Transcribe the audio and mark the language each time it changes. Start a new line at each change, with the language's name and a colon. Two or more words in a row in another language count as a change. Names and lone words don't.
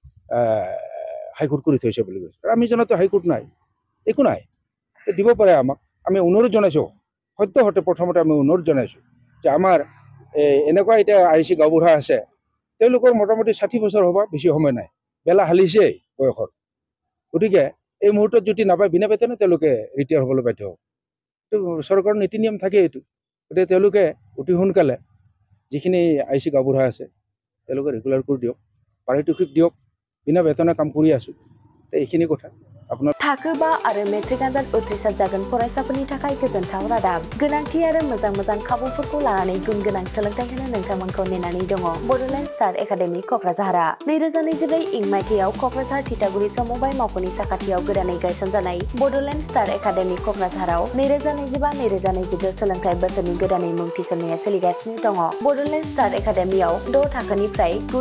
Assamese: হাইকোৰ্ট কৰি থৈছে বুলি কৈছে আমি জনাতো হাইকোৰ্ট নাই একো নাই দিব পাৰে আমাক আমি অনুৰোধ জনাইছোঁ সত্যহতে প্ৰথমতে আমি অনুৰোধ জনাইছোঁ যে আমাৰ এনেকুৱা এতিয়া আইচি গাঁওবুঢ়া আছে তেওঁলোকৰ মোটামুটি 60 বছৰ হ'ব বেছি সময় নাই বেলা হালিছে বয়সৰ গতিকে এই মুহূৰ্তত যদি নাপায় বিনা বেতনে তেওঁলোকে ৰিটায়াৰ হ'বলৈ বাধ্য হ'ব চৰকাৰৰ নীতি নিয়ম থাকে এইটো গতিকে তেওঁলোকে অতি সোনকালে যিখিনি আইচি গাঁওবুঢ়া আছে তেওঁলোকে ৰেগুলাৰ কৰি দিয়ক পাৰিতোষিক দিয়ক বিনা বেতনে কাম কৰি আছোঁ এইখিনি কথা
Bodo: थाखोबा आरो मेट्रिक आनजाद उथ्रिसार जागोन फरायसाफोरनि थाखाय गोजोनथाव रादाब गोनांथि आरो मोजां खाबुफोरखौ लानानै गुन गोनां सोलोंथाइ होनो नोंथांमोनखौ नेनानै दङ बड'लेण्ड स्टार एकाडेमि क'क्राझारआ 2024 इं मायथाइयाव क'क्राझार थिथागुरि समबाय मावख'नि साखाथियाव गोदानै गायसनजानाय बड'लेण्ड स्टार एकाडेमि क'क्राझाराव 2025-2026 सोलोंथाइ बोसोरनि गोदानै मुं थिसननाया सोलिगासिनो दङ बड'लेण्ड स्टार एकाडेमियाव 6 थाखोनिफ्राय 9